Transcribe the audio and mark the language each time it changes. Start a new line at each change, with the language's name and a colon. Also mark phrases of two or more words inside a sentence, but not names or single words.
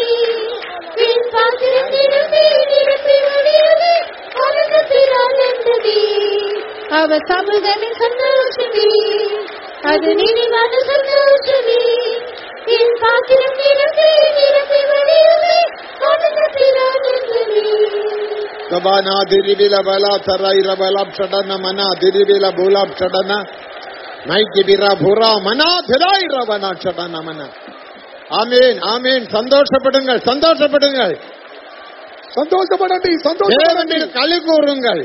Tamil: என் பாத்திரம் நிரம்பி நிரம்பி வழியவே ஆனந்தத்தில் ஆனந்தமே. அவர் சமூகமே சந்தோஷமே, அது நினைவான சந்தோஷமே. என் பாத்திரம் நிரம்பி நிரம்பி வழியவே ஆனந்தத்தில் ஆனந்தமே. Sabana diribila bala taraira bala chadana mana diribila bula chadana naiki bira bura mana thiraira bana chadana mana. ஆமென் ஆமென். சந்தோஷப்படுங்கள் சந்தோஷப்படுங்கள்,
Telugu: సంతోషపడండి, సంతోషపడండి,
Tamil: தேவனில் களி கூறுங்கள்,